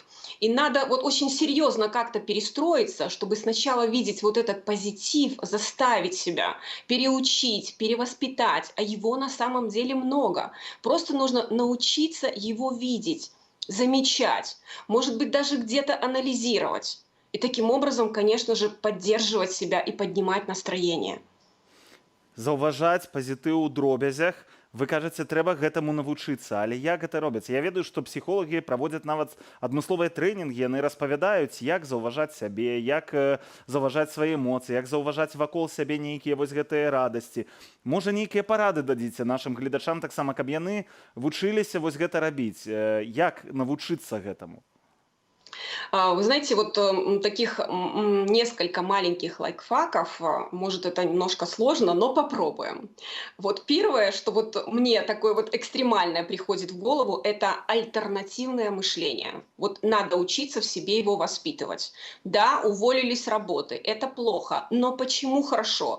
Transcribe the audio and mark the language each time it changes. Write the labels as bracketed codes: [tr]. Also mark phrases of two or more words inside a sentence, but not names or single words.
[ru] И надо вот очень серьезно как-то перестроиться, чтобы сначала видеть вот этот позитив, заставить себя, переучить, перевоспитать, а его на самом деле много. Просто нужно научиться его видеть, замечать, может быть, даже где-то анализировать. И таким образом, конечно же, поддерживать себя и поднимать настроение. [be] Заўважаць пазітыў у дробязях. Вы кажаце, трэба гэтаму навучыцца, але як гэта робіцца? Я ведаю, што псіхолагі праводзяць нават адмысловыя трэнінгі, яны распавядаюць, як заўважаць сябе, як заўважаць свае эмоцыі, як заўважаць вакол сябе нейкія вось гэтыя радасці. Можа, нейкія парады дадзіце нашым гледачам таксама, каб яны вучыліся вось гэта рабіць. Як навучыцца гэтаму? [ru] Вы знаете, вот таких несколько маленьких лайфхаков, может, это немножко сложно, но попробуем. Вот первое, что вот мне такое вот экстремальное приходит в голову, это альтернативное мышление. Вот надо учиться в себе его воспитывать. Да, уволились с работы, это плохо, но почему хорошо?